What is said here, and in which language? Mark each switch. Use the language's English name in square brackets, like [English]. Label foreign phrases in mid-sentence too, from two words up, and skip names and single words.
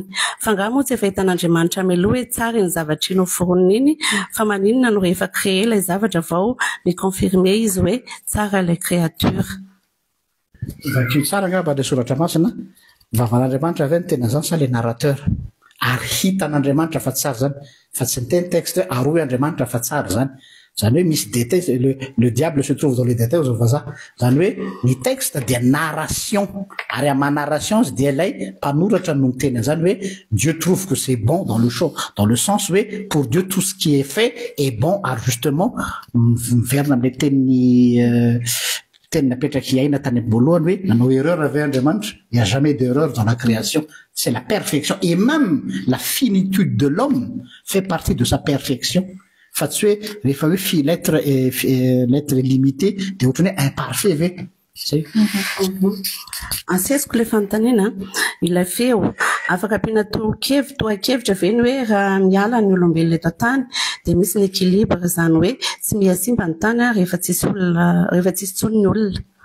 [Malagasy] Fa ngaha moa tsy efa hitan'Andriamanitra mialoha hoe tsara iny zavatra iny ho foronina iny fa maninona no rehefa créé ilay zavatra vao miconfirmer izy hoe tsara ilay créature. Vakio tsara angamba ilay soratra masina vavan'Andriamanitra avy ny tena zany sa le narrateur ary hitan'Andriamanitra fa tsara zany fa tsy niteny texte hoe aroy Andriamanitra fa tsara zany. Zany hoe misy [French] détail, le diable se trouve dans les détails aux vaza. [Malagasy] Zany hoe ny texte dia narration ary ama narration dia ilay mpanoratra no miteny zany hoe [French] Dieu trouve que c'est bon dans le sens [Malagasy] hoe [French] pour Dieu tout ce qui est fait est bon [Malagasy] ary justement miverina amin'ilay teny napetraky iaina tany am-boalohany hoe nanao erreur avy Andriamanitra. [French] Il n'y a jamais d'erreur dans la création, c'est la perfection et même la finitude de l'homme fait partie de sa perfection. [Malagasy] Fa tsy hoe rehefa hoe [French] l'être est limité [Malagasy] dia ohatrany hoe imparfait ve zay. Ansesiko le fanontaniana ilay feo afaka ampiana toa-kevitra ve ny hoe raha miala ny olombelona eto an-tany dia misy ny équilibre zany hoe tsy mihasimba ny tany rehefa tsisy tsony ny olona.